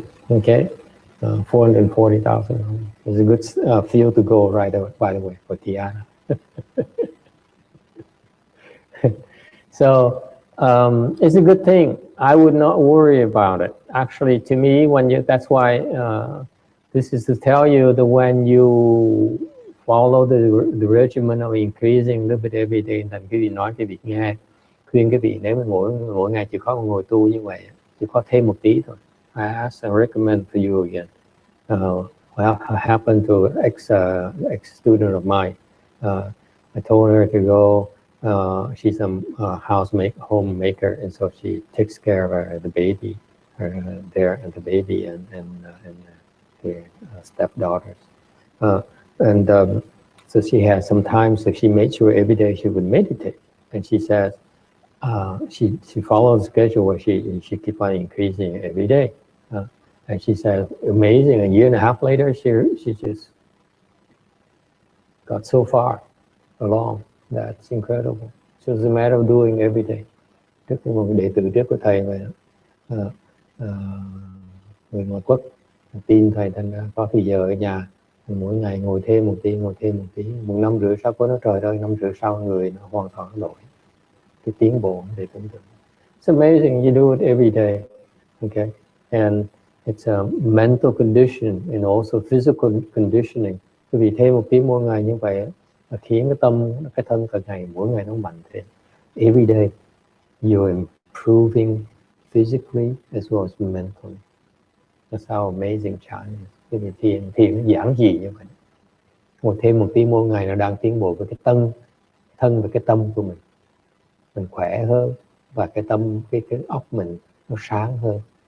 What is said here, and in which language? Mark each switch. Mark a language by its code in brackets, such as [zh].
[en] Okay. 440,000. It's a good field to go right away, by the way, for Tiana. So it's a good thing. I would not worry about it. Actually, to me, that's why this is to tell you that when you follow the regimen of increasing a little bit every day, [vi] thành cái vị nói cái vị nghe, khuyên cái vị nếu mà mỗi ngày chỉ có ngồi tu như vậy, chỉ có thêm một tí thôi. [en] I ask and recommend for you again. What happened to ex student of mine? I told her to go. She's a homemaker, and so she takes care of the baby, the baby and the stepdaughters. So she has some time. So she made sure every day she would meditate, and she says she follows the schedule where she keep on increasing every day. And she said, amazing. A year and a half later, she just got so far along. That's incredible. So it's a matter of doing every day. [vi] Trước một đệ tử trước của thầy vậy đó. Người ngoại quốc tin thầy, thành ra có thời giờ ở nhà mỗi ngày ngồi thêm một tí. Một năm rưỡi sau có nó trời ơi, năm rưỡi sau người nó hoàn toàn đổi. Cái tiến bộ để tưởng tượng. [en] It's amazing. You do it every day. Okay, and it's a mental condition and also physical conditioning. [vi] Vì thêm một tí mỗi ngày như vậy khiến cái thân càng ngày mỗi ngày nó mạnh thêm. [en] Every day you're improving physically as well as mentally. That's how amazing Chan is. [vi] Cái vì thiền nó giản dị như vậy. Ngồi thêm một tí mỗi ngày nó đang tiến bộ với cái thân và cái tâm của mình khỏe hơn, và cái óc mình nó sáng hơn.